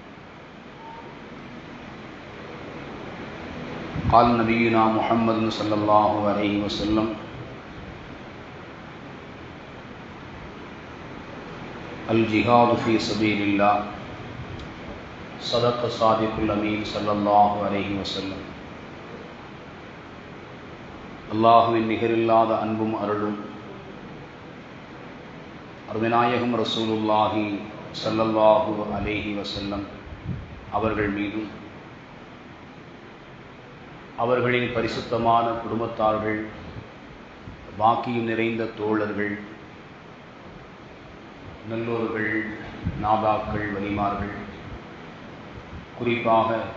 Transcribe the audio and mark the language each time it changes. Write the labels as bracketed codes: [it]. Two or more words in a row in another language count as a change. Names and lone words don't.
[ar] قال نبينا محمد صلى الله عليه وسلم: الجهاد في سبيل الله. صدق صادق الأمين صلى الله عليه وسلم. [ta] அல்லாஹுவின் நிகரில்லாத அன்பும் அருளும் அருமைநாயகம் [ar] رسول الله صلى الله عليه وسلم [ta] அவர்கள் மீதும் அவர்களின் பரிசுத்தமான குடும்பத்தார்கள், பாக்கியம் நிறைந்த தோழர்கள், நல்லோர்கள், நாதாக்கள், வலிமார்கள், குறிப்பாக